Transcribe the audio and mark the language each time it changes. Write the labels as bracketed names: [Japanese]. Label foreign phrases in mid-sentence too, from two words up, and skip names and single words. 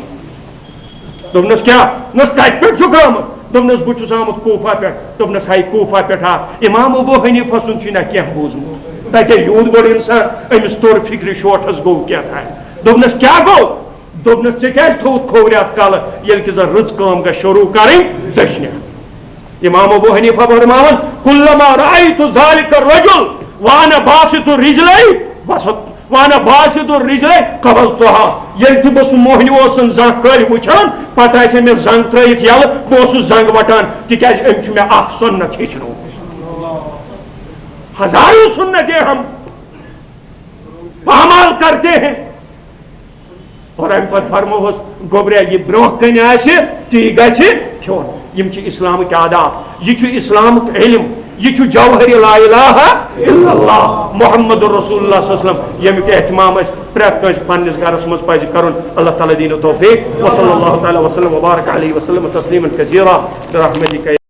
[Kashmiri] دوٚپنس کیٛاہ دوٚپنس کتہِ پٮ۪ٹھ چھُکھ آمُت دوٚپنس بہٕ چھُس آمُت کوٗفہ پٮ۪ٹھ دوٚپنس ہے کوٗفہ پٮ۪ٹھ آ امام ابو حنیفہ سُنٛد چھُے نہ کینٛہہ بوٗزمُت تتہِ یوٗت بوٚڑ اِنسان أمِس توٚر فِکرِ شوٹھس گوٚو کینٛہہ دوٚپنس کیٛاہ گوٚو دوٚپنس ژےٚ کیٛازِ تھوٚوُتھ کھوورِ اتھ کلہٕ ییٚلہِ کہِ زن رٕژ کٲم گژھِ شروٗع کرٕنۍ دٔچھنہِ امام ابو حنیفہ فرماوان [Arabic] کُلما رأیتُ ذلِکَ الرَّجُل وأنا باسط الرِّجلَيْ قبلتُها [Kashmiri] ییٚلہِ تہِ بہٕ سُہ موہنیوٗ اوسُن زنٛگ کٔرۍ وٕچھان پتہٕ آسہِ مےٚ زنٛگ ترٲیِتھ یلہٕ بہٕ اوسُس زنٛگ وٹان تِکیٛازِ أمۍ چھُ مےٚ اکھ سُنت ہیٚچھنومُت [Urdu] ہزاروں سنتیں ہم پامال کرتے ہیں اور [Kashmiri] ام پتہ فرموس گوبریا یہ برونٛہہ کنہِ آسہِ تی گژھِ کھیوٚن یِم چھِ اسلامٕکۍ آداب یہ چھُ اسلامُک علم یہ چھُ جوہر [Arabic] لا الہ الا اللہ محمد رسول اللہ صلی اللہ علیہ وسلم [Kashmiri] ییٚمیُک احتمام اسہِ پرٛٮ۪تھ کٲنٛسہِ پننِس گرس منٛز پزِ کرُن اللہ تعالیٰ دِیٖنو توفیق [Arabic] وصلی اللہ تعالیٰ وسلم وبارک علیہ وسلم تسلیما کثیرا برحمتک